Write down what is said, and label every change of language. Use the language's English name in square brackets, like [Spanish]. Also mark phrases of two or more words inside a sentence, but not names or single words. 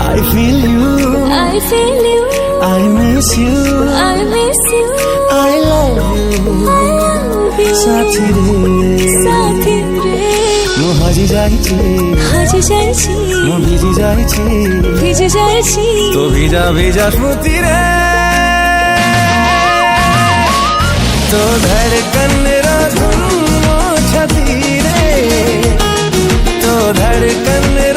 [English] I feel you, I feel you, I miss you, I miss you, I love you, I love you, [Odia] ସାଥୀ ରେ ସାଥୀ ରେ ମୁଁ ହଜି ଯାଇଛି ହଜି ଯାଇଛି ମୁଁ ଭିଜି ଯାଇଛି ଭିଜି ଯାଇଛି ତୋ ଭିଜା ଭିଜା ସ୍ମୃତିରେ ତୋ ଧଡ଼କନ ରା ଧୁନ ଛାତି ରେ ତୋ ଧଡ଼କନ